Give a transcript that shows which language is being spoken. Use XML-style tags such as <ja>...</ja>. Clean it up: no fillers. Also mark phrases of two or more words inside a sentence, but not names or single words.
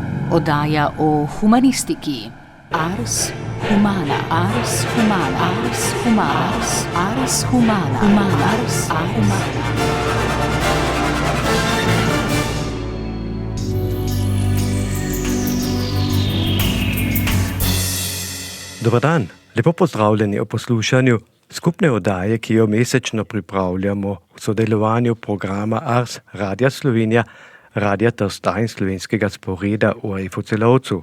<sl>Oddaja o humanistiki. Ars humana, ars humana, ars humana, ars humana, ars humana. Dobar dan, lepo pozdravljeni o poslušanju skupne oddaje, ki jo mesečno pripravljamo v sodelovanju programa Ars Radia Slovenija, Radia Trsta in slovenskega sporeda ORF v Celovcu.</sl>